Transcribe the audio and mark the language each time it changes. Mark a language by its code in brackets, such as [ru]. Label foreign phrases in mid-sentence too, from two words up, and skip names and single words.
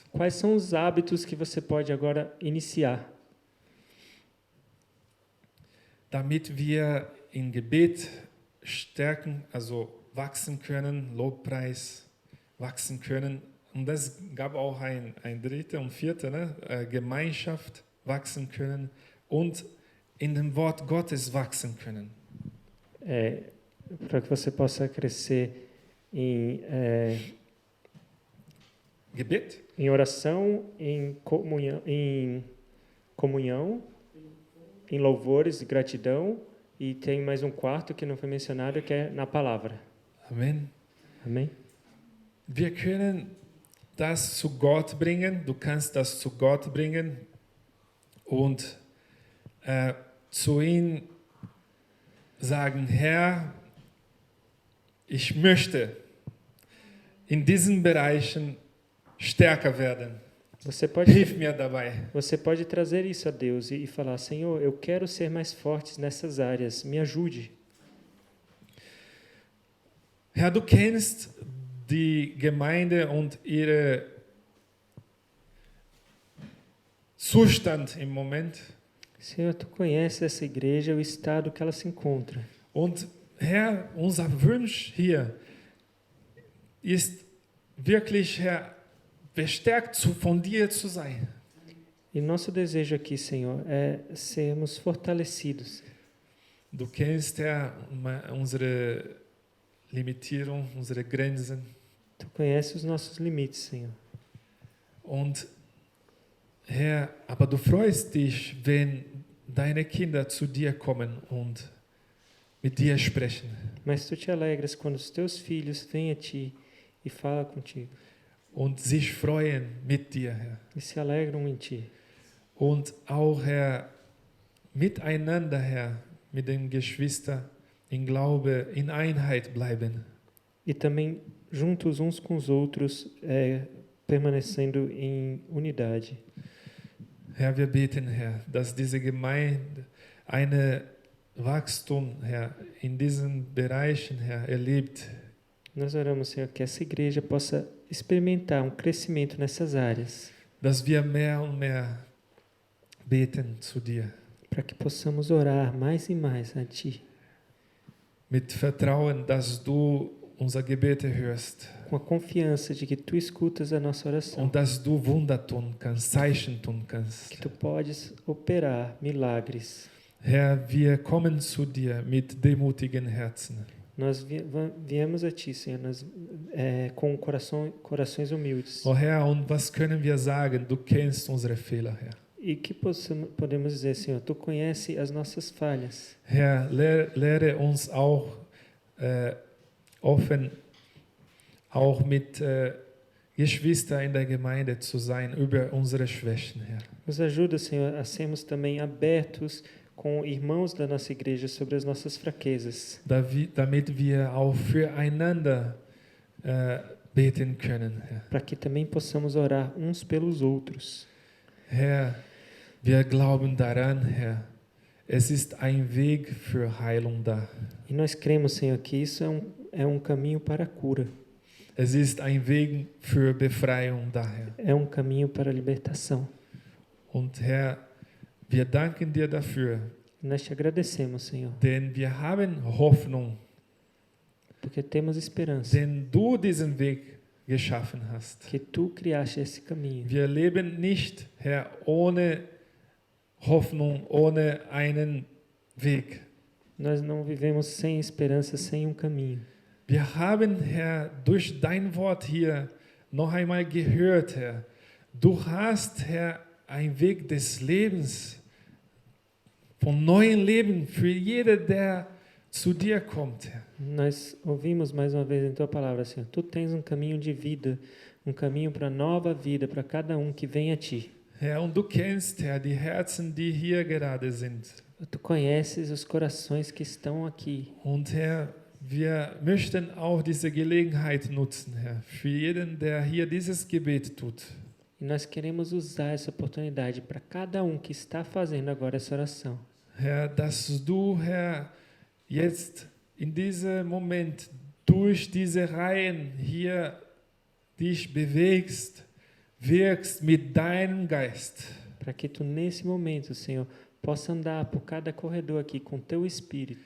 [pt] Quais são os hábitos que você pode agora iniciar? [de] damit wir in Gebet stärken, also wachsen können, Lobpreis wachsen können. Und das gab auch ein dritte und vierte, ne? Gemeinschaft wachsen können und in dem Wort Gottes wachsen können. [pt] Para que você possa crescer em Gebet, oração, em comunhão, em louvores, gratidão, e tem mais um quarto que não foi mencionado, que é na palavra. Amen. Amém? [de] Wir können das zu Gott bringen, du kannst das zu Gott bringen und zu ihm sagen, Herr, ich möchte in diesen Bereichen stärker werden. Hilf mir dabei. [pt] Você pode trazer isso a Deus e falar, Senhor, eu quero ser mais forte nessas áreas, me ajude. [de] Herr, du kennst die Gemeinde und ihren Zustand im Moment. [pt] Senhor, tu conheces essa igreja, o estado que ela se encontra. [de] Und Herr, unser Wunsch hier ist wirklich, Herr, bestärkt von dir zu sein. [pt] E nosso desejo aqui, Senhor, é sermos fortalecidos. [de] Du kennst, Herr, unsere Limitierung, unsere Grenzen. [pt] Tu conheces os nossos limites, Senhor. [de] Und Herr, aber du freust dich, wenn deine Kinder zu dir kommen und mit dir sprechen. [pt] Mas tu te alegras quando os teus filhos vêm a ti e falam contigo. [de] Und sich freuen mit dir, Herr. [pt] E se alegram em ti. [de] Und auch, Herr, miteinander, Herr, mit den Geschwistern in Glaube, in Einheit bleiben. [pt] E também juntos uns com os outros, permanecendo em unidade. [de] Herr, wir beten, Herr, dass diese Gemeinde eine Wachstum, Herr, in diesen Bereichen, Herr, erlebt. [pt] Nós oramos, Senhor, que essa igreja possa experimentar um crescimento nessas áreas. [de] Dass wir mehr und mehr beten zu dir. [pt] Para que possamos orar mais e mais a Ti. [de] Mit Vertrauen, dass du unsere Gebete hörst. [pt] Com a confiança de que Tu escutas a nossa oração. [de] Und dass du Wunder tun kannst, Zeichen tun kannst. [pt] Que Tu podes operar milagres. [de] Herr, wir kommen zu dir mit demutigen Herzen. [pt] Nós viemos a Ti, Senhor, com corações humildes. [de] Oh Herr, und was können wir sagen? Du kennst unsere Fehler, Herr. [pt] E que podemos dizer, Senhor, Tu conhece as nossas falhas. [de] Herr, lehre uns auch offen, auch mit Geschwistern in der Gemeinde zu sein über unsere Schwächen, Herr. [pt] Nos ajuda, Senhor, a sermos também abertos com irmãos da nossa igreja sobre as nossas fraquezas. [de] Damit wir auch füreinander beten können, Herr. [pt] Para que também possamos orar uns pelos outros. [de] Herr, wir glauben daran, Herr. Es ist ein Weg für Heilung da. [pt] E nós cremos, Senhor, que isso é um caminho para a cura. [de] Es ist ein Weg für Befreiung da, Herr. [pt] É um caminho para a libertação. [de] Und Herr, wir danken dir dafür. [pt] Nós te agradecemos, Senhor. [de] Denn wir haben Hoffnung. [pt] Porque temos esperança. [de] Denn du diesen Weg geschaffen hast. [pt] Que tu criaste esse caminho. [de] Wir leben nicht, Herr, ohne Hoffnung, ohne einen Weg. [pt] Nós não vivemos sem esperança, sem um caminho. [de] Wir haben, Herr, durch dein Wort hier noch einmal gehört, Herr. Du hast, Herr, einen Weg des Lebens, von neuem Leben für jeden, der zu dir kommt, Herr. [pt] Nós ouvimos mais uma vez em tua palavra, Senhor. Tu tens um caminho de vida, um caminho para nova vida para cada um que vem a ti. [de] Herr, und du kennst, Herr, die Herzen, die hier gerade sind. [pt] Tu conheces os corações que estão aqui. [de] Und Herr, wir möchten auch diese Gelegenheit nutzen, Herr, für jeden, der hier dieses Gebet tut. [pt] E nós queremos usar essa oportunidade para cada um que está fazendo agora essa oração. [de] Herr, dass du, Herr, jetzt in diesem Moment durch diese Reihen hier dich bewegst, wirkst mit deinem Geist. [pt] Para que tu nesse momento, Senhor, possa andar por cada corredor aqui com teu Espírito.